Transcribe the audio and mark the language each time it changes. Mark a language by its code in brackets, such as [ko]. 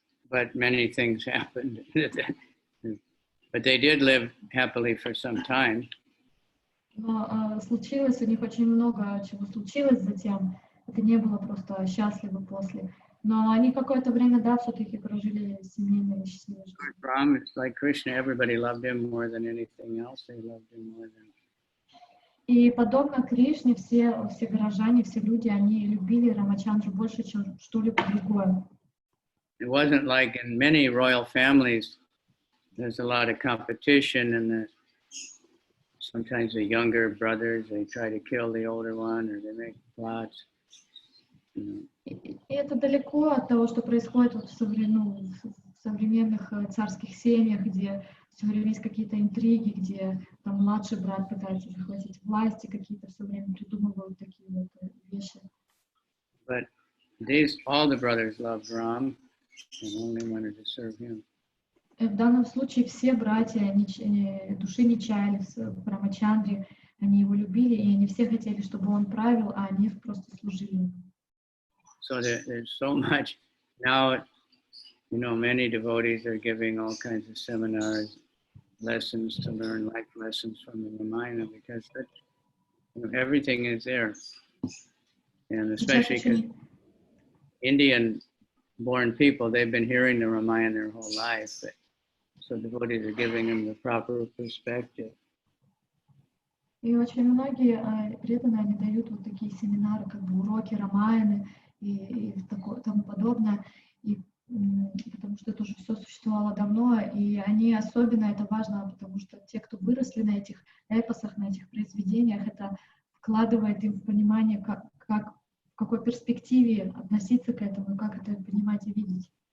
[en] But many things happened. But they did live happily for some time. [ru] Но случилось, у них очень много чего случилось затем. Это не было просто счастливо после. Но они какое-то время, да, все-таки прожили семейные счастливые жизни. [en] Ram is like Krishna. Everybody loved him more than anything else. They loved him more than. [ru] И подобно Кришне, все горожане, все люди, они любили Рамачандру больше, чем что-либо другое. [en] It wasn't like in many royal families. There's a lot of competition, and sometimes the younger brothers, they try to kill the older one, or they make plots. [ru] И это далеко от того, что происходит вот в современных царских семьях, где все время есть какие-то интриги, где там младший брат пытается захватить власть, и какие-то все время придумывают такие вот вещи. [en] But all the brothers loved Ram. and only wanted to serve him. [ru] В данном случае все братья души не чаяли в Рамачандре, они его любили, и они все хотели, чтобы он правил, а они просто служили. [en] So there's so much now. You know, many devotees are giving all kinds of seminars, lessons to learn life lessons from the Ramayana, because everything is there, and especially because Indian-born people, they've been hearing the Ramayana their whole life, but, so devotees are giving them the proper perspective. [ru] И очень многие преданные, они дают вот такие семинары, как бы уроки Рамаяны и тому подобное, и потому что это уже все существовало давно, и они особенно это важно, потому что те, кто выросли на этих эпосах, на этих произведениях, это вкладывает им в понимание, как в какой перспективе относиться к этому, как это понимать и видеть.